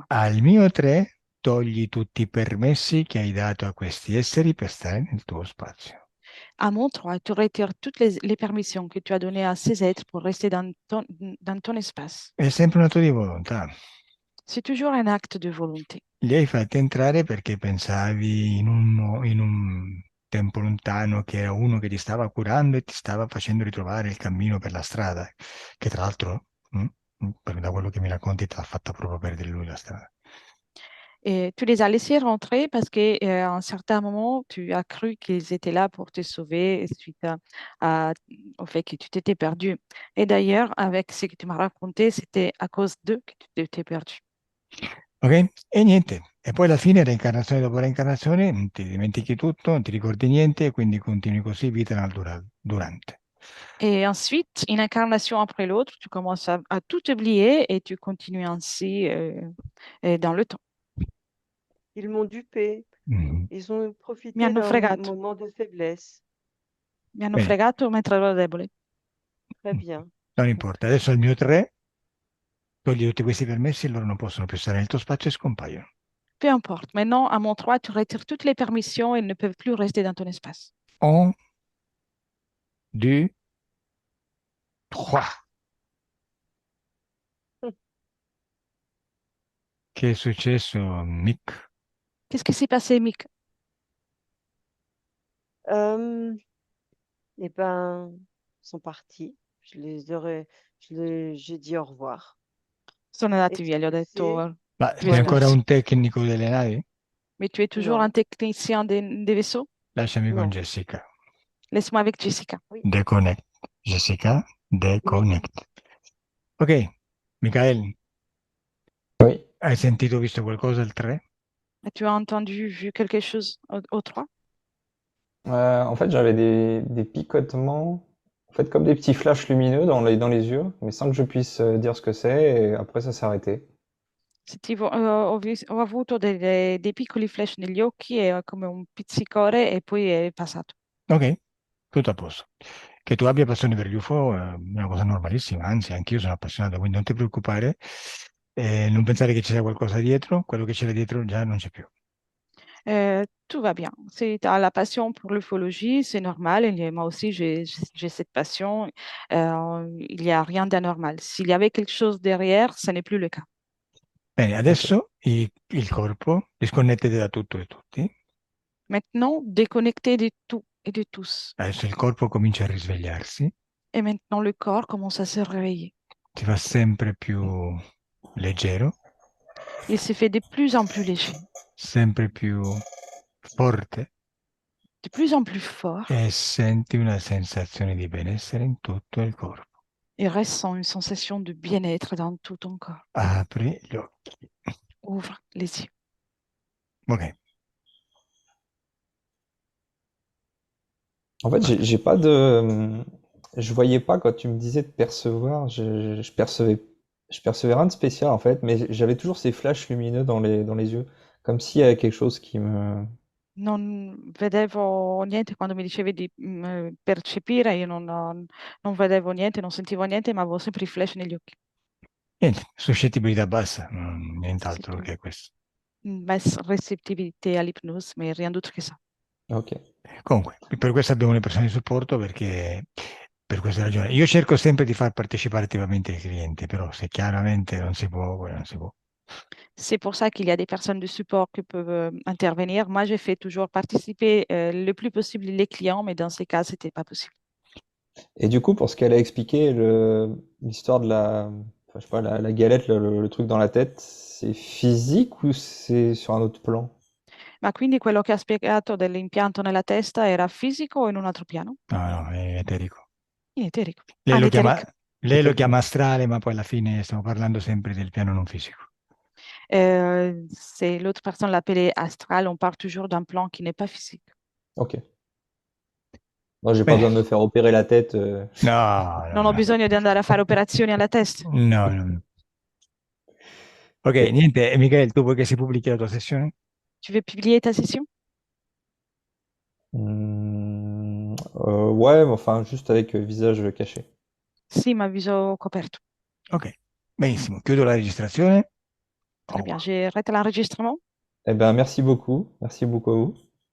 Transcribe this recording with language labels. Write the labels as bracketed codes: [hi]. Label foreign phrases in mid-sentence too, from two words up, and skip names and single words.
[it] Al mio 3 togli tutti i permessi che hai dato a questi esseri per stare nel tuo spazio. [fr] À mon 3, tu retires toutes les permissions que tu as données à ces êtres pour rester dans ton espace. [it] È sempre un atto di volontà. [fr] C'est toujours un acte de volonté. [it] Li hai fatti entrare perché pensavi in un tempo lontano che era uno che ti stava curando e ti stava facendo ritrovare il cammino per la strada, che tra l'altro, da quello che mi racconti, ti ha fatto proprio perdere lui la strada. [fr] Et tu les as laissés rentrer parce qu'à un certain moment, tu as cru qu'ils étaient là pour te sauver suite au fait que tu t'étais perdu. Et d'ailleurs, avec ce que tu m'as raconté, c'était à cause d'eux que tu t'étais perdu. [it] Ok? E niente. E poi alla fine, reincarnazione dopo reincarnazione, ti dimentichi tutto, non ti ricordi niente e quindi continui così vita durante. [fr] Et ensuite, une incarnation après l'autre, tu commences à tout oublier et tu continues ainsi dans le temps. Ils m'ont dupé. Mhm. Ils ont [it] Mi [fr] profité [it] hanno [fr] d'un [it] fregato, [fr] moment de faiblesse. [it] mi hanno Bene, fregato mentre ero debole. [fr] Très bien. [it] non importa. Adesso al mio 3 togli tutti questi permessi e loro non possono più stare nel tuo spazio e scompaiono. [fr] Peu importe. Maintenant, à mon 3, tu retires toutes les permissions et ils ne peuvent plus rester dans ton espace. 1, 2, 3. [it] Che è successo, Mick? [fr] Qu'est-ce qui s'est passé, Mick? Euh, eh ben, ils sont partis. J'ai dit au revoir. [it] Sono [fr] Et [it] andati [fr] tu [it] via, gli ho [fr] le sais, [it] detto Ma due sei ancora scusi. un tecnico delle navi? [fr] Mais tu es toujours un non, technicien des vaisseaux? [it] Lasciami con [fr] non, [it] Jessica. [fr] Laisse-moi avec Jessica. oui, [it] Deconnect. Jessica, [fr] oui. [it] deconnect. Ok, Michael, [fr] Oui. [it] hai sentito, visto qualcosa al 3? [fr] Tu as entendu, vu quelque chose au 3? En fait, j'avais des picotements, en fait, comme des petits flashs lumineux dans les yeux, mais sans que je puisse dire ce que c'est, et après ça s'est arrêté. [it] Ho avuto dei piccoli flash negli occhi e come un pizzicore e poi è passato. Ok, tutto a posto. Che tu abbia passione per gli UFO è una cosa normalissima, anzi, anch'io sono appassionato, quindi non ti preoccupare, non pensare che ci sia qualcosa dietro, quello che c'era dietro già non c'è più. [fr] Tout va bien. Si tu as la passion pour l'ufologie, c'est normal. Moi aussi, j'ai cette passion. Il n'y a rien d'anormal. S'il y avait quelque chose derrière, ce n'est plus le cas. [it] Bene, [fr] Ok. [it] adesso il corpo, disconnettete da tutto e tutti, [fr] Maintenant, déconnecté de tout et de tous. [it] adesso il corpo comincia a risvegliarsi, [fr] Et maintenant, le corps commence à se réveiller. [it] si fa sempre più leggero, [fr] Il se fait de plus en plus léger, [it] sempre più forte [fr] de plus en plus fort. [it] e senti una sensazione di benessere in tutto il corpo. [fr] Il ressent une sensation de bien-être dans tout ton corps. [it] Apri gli occhi. [fr] Ouvre les yeux. Ok. En fait, [it] Guarda. [fr] j'ai pas de, je voyais pas quand tu me disais de percevoir, je percevais rien de spécial en fait, mais j'avais toujours ces flashs lumineux dans les yeux, comme s'il y avait quelque chose qui me. [it] Non vedevo niente quando mi dicevi di percepire, io non vedevo niente, non sentivo niente, ma avevo sempre i flash negli occhi. Niente, suscettibilità bassa, [fr] C'est [it] nient'altro [fr] tout. [it] che questo. [fr] Une basse réceptivité à l'hypnose, mais rien d'autre que ça. Ok. [it] Comunque, per questo abbiamo le persone di supporto perché per questa ragione. Io cerco sempre di far partecipare attivamente il cliente, però se chiaramente non si può, non si può. [fr] C'est pour ça qu'il y a des personnes de support qui peuvent intervenir. Moi, j'ai fait toujours participer le plus possible les clients, mais dans ces cas, c'était pas possible. Et du coup, pour ce qu'elle a expliqué, l'histoire de enfin, je sais pas, la galette, le truc dans la tête, c'est physique ou c'est sur un autre plan? [it] Ma quindi quello che ha spiegato dell'impianto nella testa era fisico o in un altro piano? No, no, è eterico. In eterico. Lei Ah, lo chiama, l'eterico. lei lo [fr] Éthérique. [it] chiama astrale, ma poi alla fine stiamo parlando sempre del piano non fisico. [fr] C'est l'autre personne l'appelait astral. On part toujours d'un plan qui n'est pas physique. Ok. Moi, j'ai pas [it] Bene, [fr] besoin de me faire opérer la tête. [it] no, no, Non ho no, bisogno di andare a fare operazioni alla testa. no, no, no. Ok, [fr] Et- [it] niente, Michele, tu vuoi che si pubblichi la tua sessione? [fr] Tu veux publier ta session? Ouais, mais enfin, juste avec visage caché. [it] Sì, ma viso coperto. Ok, benissimo, chiudo la registrazione. [fr] Au Très bien. revoir. J'arrête l'enregistrement. Eh ben, merci beaucoup. Merci beaucoup à vous.